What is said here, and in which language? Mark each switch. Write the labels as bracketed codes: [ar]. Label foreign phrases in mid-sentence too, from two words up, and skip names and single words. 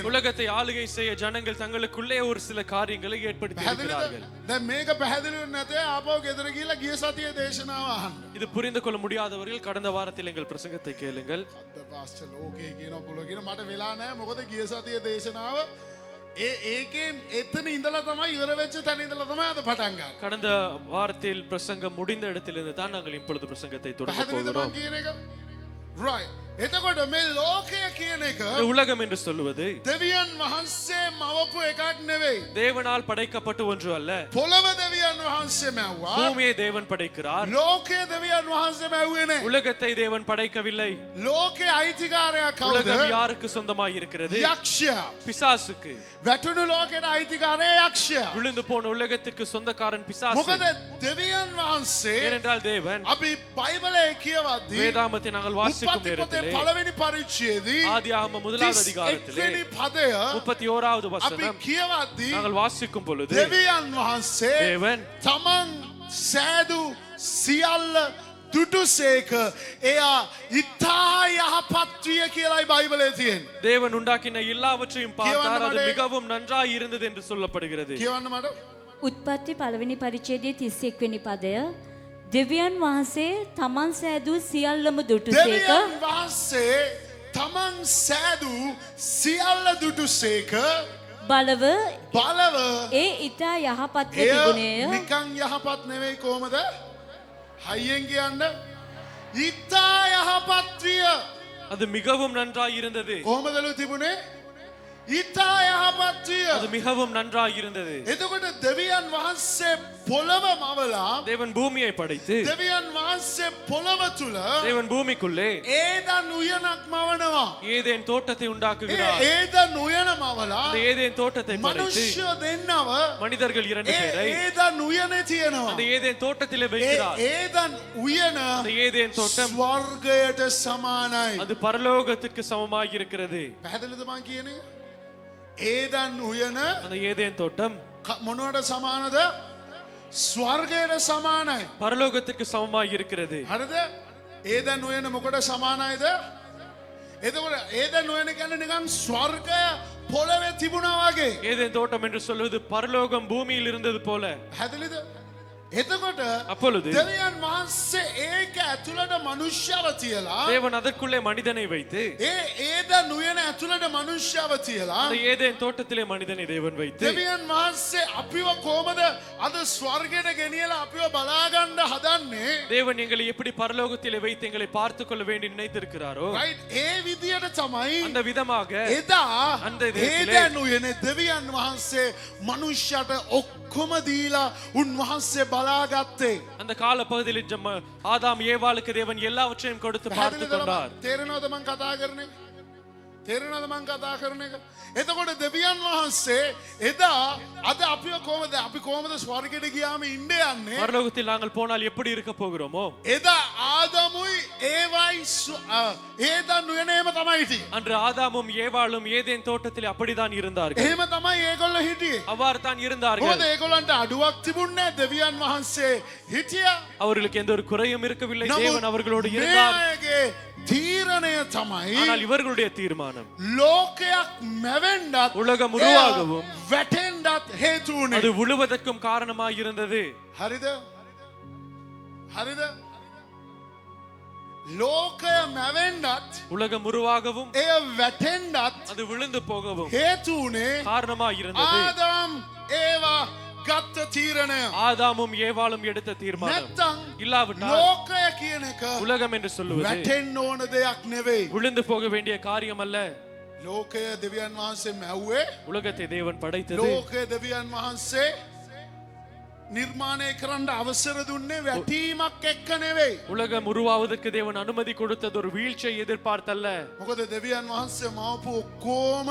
[ta] உலகத்தை ஆளுகை செய்ய ஜனங்கள் தங்களுக்குள்ளே ஒரு சில காரியங்களை ஏற்படுத்தி இருக்கிறார்கள். [si] දැන් මේක පැහැදිලි නැතේ ආපහු ගෙදර ගිහලා ගිය සතියේ දේශනාව අහන්න. [ta] இது புரிந்து கொள்ள முடியாதவர்கள் கடந்த வாரத்தில் எங்கள் பிரசங்கத்தை கேளுங்கள். [si] අද පාස්ටර් ලෝකේ කියන පොළ කියන මට වෙලා නැහැ මොකද ගිය සතියේ දේශනාව ඒකෙන් එතන ඉඳලා තමයි ඉවර වෙච්ච තැන ඉඳලා තමයි අද පටන් ගන්න. [ta] கடந்த வாரத்தில் பிரசங்கம் முடிந்த இடத்திலிருந்து தான் நாங்கள் இப்பொழுது பிரசங்கத்தை தொடங்க [si] පැහැදිලිද [ta] போகிறோம். [si] මම කියන එක? right. එතකොට මේ ලෝකය කියන එක [ta] இந்த உலகம் என்று சொல்லுவது [si] දෙවියන් වහන්සේ මවපු එකක් නෙවෙයි. [ta] தேவனால் படைக்கப்பட்ட ஒன்று அல்ல. [si] පොළව දෙවියන් වහන්සේ මැව්වා. [ta] பூமியை தேவன் படைக்கிறார். [si] ලෝකය දෙවියන් වහන්සේ මැව්වේ නැහැ. [ta] உலகத்தை தேவன் படைக்கவில்லை. [si] ලෝකේ අයිතිකාරයා කවුද? [ta] உலகம் யாருக்கு சொந்தமாய் இருக்கிறது? [si] යක්ෂයා. [ta] பிசாசுக்கு. [si] වැටුණු ලෝකෙට අයිතිකාරයා යක්ෂයා. [ta] விழுந்து போன உலகத்திற்கு சொந்தக்காரன் பிசாசு. [si] මොකද දෙවියන් වහන්සේ [ta] ஏனென்றால் தேவன் [si] අපි බයිබලයේ කියවද්දී [ta] வேதாமத்தை நாங்கள் வாசிக்கும் [si] උපතිපතේ [ta] நேரத்திலே [si] පළවෙනි පරිච්ඡේදයේ [ta] ஆதியாகமம் முதலாவது அதிகாரத்திலே [si] 31 වෙනි පදය [ta] 31வது [si] අපි [ta] வசனம் [si] කියවද්දී [ta] நாங்கள் வாசிக்கும் பொழுது [si] දෙවියන් වහන්සේ [ta] தேவன் [si] තමන් සෑදු සියල්ල දුටුසේක එයා ඉතා යහපත් විය කියලායි බයිබලයේ තියෙන්නේ. [ta] தேவன் உண்டாக்கின எல்லாவற்றையும் பார்த்தார், அது [si] කියවන්න [ta] மிகவும் நன்றாய் இருந்தது என்று சொல்லப்படுகிறது. [si] කියවන්න මට උත්පත්ති පළවෙනි පරිච්ඡේදයේ 31 වෙනි පදය දෙවියන් වහන්සේ තමන් සෑදූ සියල්ලම දුටුසේක දෙවියන් වහන්සේ තමන් සෑදූ සියල්ල දුටුසේක බලව බලව ඒ ඊතා යහපත්ව එය තිබුණේය නිකන් යහපත් නෙවෙයි කොහමද? හයියෙන් කියන්න. ඉතා යහපත් විය. [ta] அது மிகவும் நன்றாய் இருந்தது. [si] කොහමදලු තිබුණේ? ඉතා යහපත් විය. [ta] அது மிகவும் நன்றாய் இருந்தது. [si] එතකොට දෙවියන් වහන්සේ පොළව මවලා [ta] தேவன் பூமியை படைத்து [si] දෙවියන් වහන්සේ පොළව තුල [ta] தேவன் பூமிக்குள்ளே [si] ඒදන් උයනක් මවනවා. [ta] ஏதேன் தோட்டத்தை உண்டாக்குகிறார். [si] ඒදන් උයන මවලා [ta] அந்த ஏதேன் தோட்டத்தை படைத்து [si] මනුෂ්‍ය දෙන්නව [ta] மனிதர்கள் 2 பேரை [si] ඒදන් උයනේ තියෙනවා. [ta] அந்த ஏதேன் தோட்டத்திலே வைக்கிறார். [si] ඒදන් උයන [ta] அந்த ஏதேன் தோட்டம் [si] ස්වර්ගයට සමානයි. [ta] அது பரலோகத்திற்கு சமமாய் இருக்கிறது. [si] පැහැදිලිද මං කියන්නේ? ඒදන් උයන [ta] அந்த ஏதேன் தோட்டம் [si] මොනවට සමානද? ස්වර්ගයට සමානයි. [ta] பரலோகத்திற்கு சமமாய் இருக்கிறது. [si] හරිද? ඒදන් උයන මොකට සමානයිද? එතකොට ඒදන් උයන කියන්නේ නිකන් ස්වර්ගය පොළවේ තිබුණා වගේ. [ta] ஏதேன் தோட்டம் என்று சொல்வது பரலோகம் பூமியில் இருந்தது போல. [si] පැහැදිලිද? එතකොට [ta] அப்பொழுது [si] දෙවියන් වහන්සේ ඒක ඇතුළට මනුෂ්‍යව තියලා [ta] தேவன் அதற்குள்ளே மனிதனை வைத்து [si] ඒදන් උයන ඇතුළට මනුෂ්‍යව තියලා [ta] அந்த ஏதேன் தோட்டத்திலே மனிதனை தேவன் வைத்து [si] දෙවියන් වහන්සේ අපිව කොහමද අද ස්වර්ගයට ගෙනියලා අපිව බලාගන්න හදන්නේ? [ta] தேவன் எங்களை எப்படி பரலோகத்திலே வைத்து எங்களை பார்த்து கொள்ள வேண்டி நினைத்திருக்கிறாரோ [si] right? ඒ විදියට තමයි [ta] அந்த விதமாக [si] එදා [ta] அந்த விதத்திலே [si] ඒදන් උයන දෙවියන් වහන්සේ මනුෂ්‍යයට ඔක්කොම දීලා උන්වහන්සේ බලාගත්තේ. [ta] அந்த கால பகுதியில் ஆதாம் ஏவாளுக்கு தேவன் எல்லாவற்றையும் கொடுத்து பார்த்து கொண்டார். [si] තේරෙනවද මං කතා කරන එක? තේරෙනවද මං කතා කරන එක? එතකොට දෙවියන් වහන්සේ එදා අද අපිව කොහමද අපි කොහමද ස්වර්ගයට ගියාම ඉන්නේ යන්නේ? [ta] பரலோகத்தில் நாங்கள் போனால் எப்படி இருக்க போகிறோமோ [si] එදා ආදමුයි ඒවයි ඒදන් උයනේම තමයි හිටියේ. [ta] அன்று ஆதாமும் ஏவாளும் ஏதேன் தோட்டத்தில் அப்படிதான் இருந்தார்கள். [si] එහෙම තමයි ඒගොල්ලෝ හිටියේ. [ta] அவ்வாறு தான் இருந்தார்கள். [si] මොකද ඒගොල්ලන්ට අඩුවක් තිබුණේ නැහැ. දෙවියන් වහන්සේ හිටියා. [ta] அவர்களுக்கு எந்த ஒரு குறையும் இருக்கவில்லை. [si] නමුත් [ta] தேவன் அவர்களோடு இருந்தார். [si] මේගේ තීරණය තමයි [ta] ஆனால் இவர்களுடைய தீர்மானம் [si] ලෝකයක් මැවෙන්නත් [ta] உலகம் உருவாகவும் [si] වැටෙන්නත් හේතු වුණේ. [ta] அது உழுவதற்கும் காரணமாய் இருந்தது. [si] හරිද? හරිද? ලෝකය මැවෙන්නත් [ta] உலகம் உருவாகவும் [si] එය වැටෙන්නත් [ta] அது விழுந்து போகவும் [si] හේතු වුණේ [ta] காரணமாய் இருந்தது. [si] ආදම් ඒවා ගත්ත තීරණය. [ta] ஆதாமும் ஏவாளும் எடுத்த தீர்மானம். [si] නැත්තම් [ta] இல்லாவிட்டால் [si] ලෝකය කියන එක [ta] உலகம் என்று சொல்லுவது [si] වැටෙන්න ඕන දෙයක් නෙවෙයි. [ta] விழுந்து போக வேண்டிய காரியம் அல்ல. [si] ලෝකය දෙවියන් වහන්සේ මැව්වේ. [ta] உலகத்தை தேவன் படைத்தது [si] ලෝකය දෙවියන් වහන්සේ නිර්මාණය කරන්න අවසර දුන්නේ වැටීමක් එක්ක නෙවෙයි. [ta] உலகம் உருவாவதற்கு தேவன் அனுமதி கொடுத்தது ஒரு வீழ்ச்சியை எதிர்பார்த்தல்ல. [si] මොකද දෙවියන් වහන්සේ මවපු ඔක්කොම